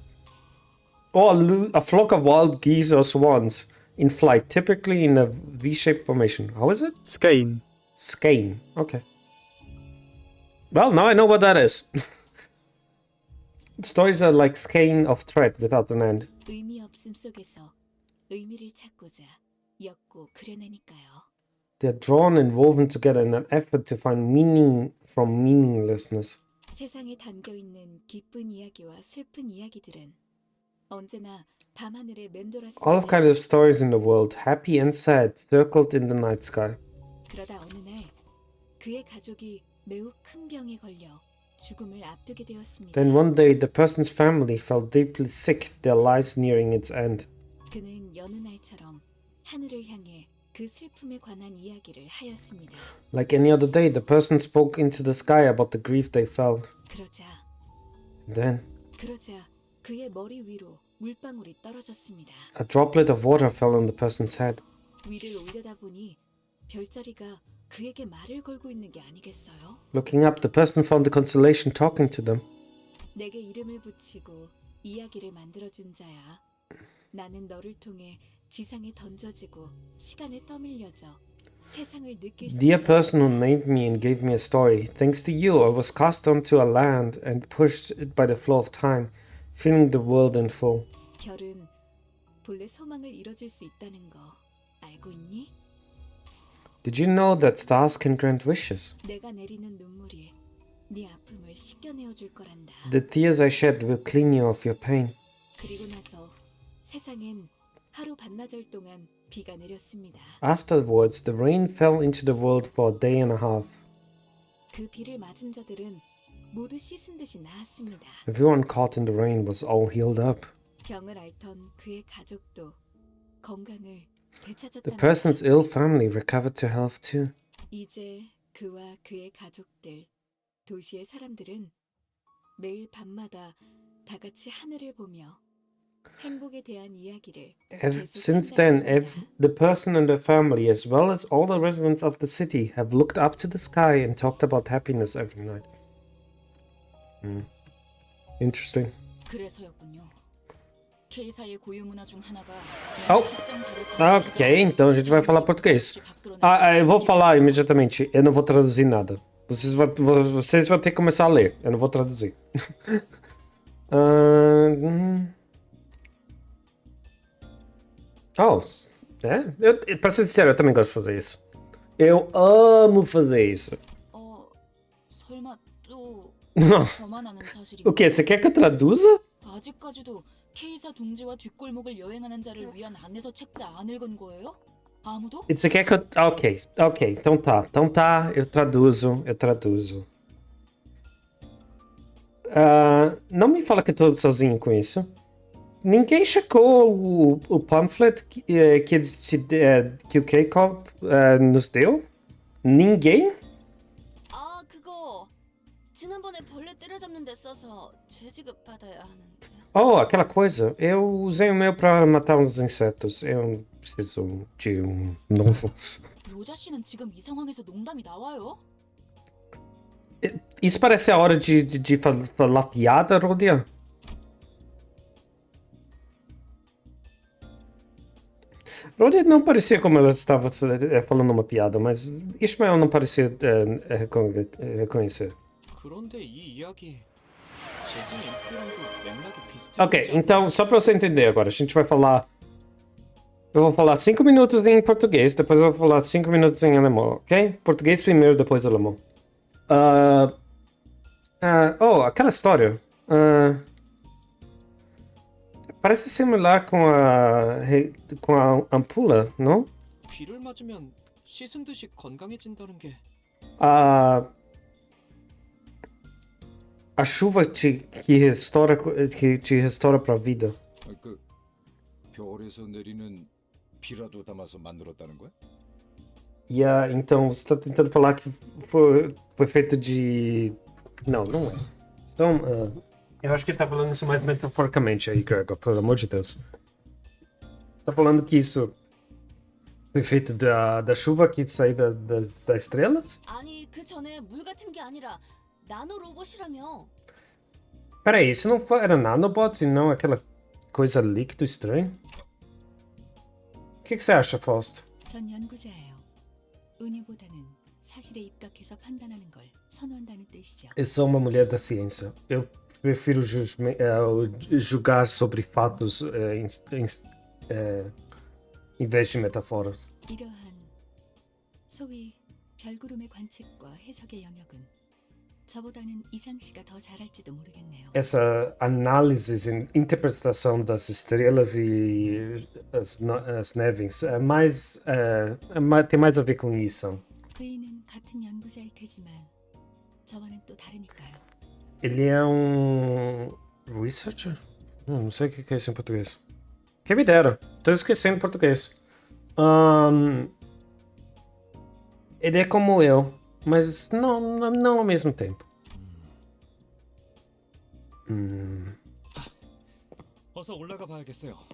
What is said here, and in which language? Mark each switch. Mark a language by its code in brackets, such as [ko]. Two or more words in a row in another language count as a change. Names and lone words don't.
[en] Or a flock of wild geese or swans in flight, typically in a V-shaped formation. How is it? Skein. Skein. Okay. Well, now I know what that is. Stories are like skein of thread without an end. [ko] 의미 없음 속에서 의미를 찾고자 엮고 그려내니까요. [en] They're drawn and woven together in an effort to find meaning from meaninglessness. [ko] 세상에 담겨 있는 기쁜 이야기와 슬픈 이야기들은 언제나 밤하늘에 맴돌았습니다. [en] All kinds of stories in the world, happy and sad, circled in the night sky. [ko] 그러다 어느 날 그의 가족이 매우 큰 병에 걸려 죽음을 앞두게 되었습니다. [en] Then one day the person's family fell deeply sick, their lives nearing its end. [ko] 그는 여느 날처럼 하늘을 향해 그 슬픔에 관한 이야기를 하였습니다. [en] Like any other day, the person spoke into the sky about the grief they felt. [ko] 그러자 그의 머리 위로 물방울이 떨어졌습니다. [en] A droplet of water fell on the person's head. [ko] 위를 올려다보니 별자리가 그에게 말을 걸고 있는 게 아니겠어요? [en] Looking up, the person found the constellation talking to them. [ko] 내게 이름을 붙이고 이야기를 만들어준 자야. 나는 너를 통해 지상에 던져지고 시간에 떠밀려져 세상을 느낄 수 [en] Dear [ko] 있어. [en] person who named me and gave me a story, thanks to you, I was cast onto a land and pushed by the flow of time, feeling the world in full. [ko] 별은 본래 소망을 이뤄줄 수 있다는 거 알고 있니? [en] Did you know that stars can grant wishes? [ko] 내가 내리는 눈물이 네 아픔을 씻겨내어 줄 거란다. [en] The tears I shed will clean you of your pain. [ko] 그리고 나서 세상엔 하루 반나절 동안 비가 내렸습니다. [en] Afterwards, the rain fell into the world for a day and a half. [ko] 그 비를 맞은 자들은 모두 씻은 듯이 나았습니다. [en] Everyone caught in the rain was all healed up. [ko] 병을 앓던 그의 가족도 건강을 [en] The [ko] 되찾았답니다. [en] person's ill family recovered to health too. [ko] 이제 그와 그의 가족들, 도시의 사람들은 매일 밤마다 다 같이 하늘을 보며 행복에 대한 이야기를 [en] Since then, the person and the family, as well as all the residents of the city, have looked up to the sky and talked about happiness every night. Interesting. [ko] 그래서였군요. K사의 고유 문화 중 하나가 [pt] Oh, ok, então a gente vai falar português. Eu vou falar imediatamente, eu não vou traduzir nada. Vocês vão ter que começar a ler, eu não vou traduzir. Pra ser sincero, eu também gosto de fazer isso. Eu amo fazer isso. [ko] 설마 또 [pt] Nossa. [ko] 저만 아는 사실인가? [pt] O que? Você quer que eu traduza? [ko] 아직까지도 K사 둥지와 뒷골목을 여행하는 자를 위한 안내서 책자 안 읽은 거예요? 아무도? [pt] E você quer que eu... Ok, então tá, eu traduzo. Não me fala que eu tô sozinho com isso. Ninguém checou o pamphlet que o K-Corp nos deu? Ninguém? [ko] 아, 그거 지난번에 벌레 때려잡는 데 써서 죄지급 받아야 하는데. [pt] Oh, aquela coisa. Eu usei o meu pra matar uns insetos. Eu preciso de um novo. [ko] 로자 씨는 지금 이 상황에서 농담이 나와요? [pt] Isso parece a hora de falar piada, Rodia? Rodia não parecia como ela estava falando uma piada, mas Ishmael não parecia reconhecer. [ko] 그런데 이 이야기 재진 인프랑도 맥락이 비슷해. [pt] Ok, então, só pra você entender agora, a gente vai falar... Eu vou falar 5 minutos em português, depois eu vou falar 5 minutos em alemão, ok? Português primeiro, depois alemão. Aquela história. Parece similar com a ampula, não? [ko] 비를 맞으면 씻은 듯이 건강해진다는 게 [pt] A chuva que te restaura pra vida. 그 별에서 내리는 비라도 담아서 만들었다는 거야? Então você tá tentando falar que foi feito de... Não é. Então, eu acho que ele tá falando isso mais metaforicamente aí, Gregor, pelo amor de Deus. Tá falando que isso foi feito da chuva que saiu das estrelas? [ko] 아니, 그 전에 물 같은 게 아니라 나노 로봇이라며. [pt] Peraí, isso não era nanobots e não aquela coisa líquido estranho? O que você acha, Fausto? [ko] 전 연구자예요. 은유보다는 사실에 입각해서 판단하는 걸 선호한다는 뜻이죠. [pt] Eu sou uma mulher da ciência. Eu prefiro julgar sobre fatos em vez de metáforas. [ko] 이러한 소위 별구름의 관측과 해석의 영역은 저보다는 이상 씨가 더 잘할지도 모르겠네요. [pt] Essa análise e interpretação das estrelas e as nuvens tem mais a ver com isso. [ko] 그이는 같은 연구자일 테지만 저와는 또 다르니까요. [pt] Ele é um researcher? Não sei o que é isso em português. Quem me dera, tô esquecendo português. Ele é como eu, mas não ao mesmo tempo. [ko] 어서 올라가 봐야겠어요.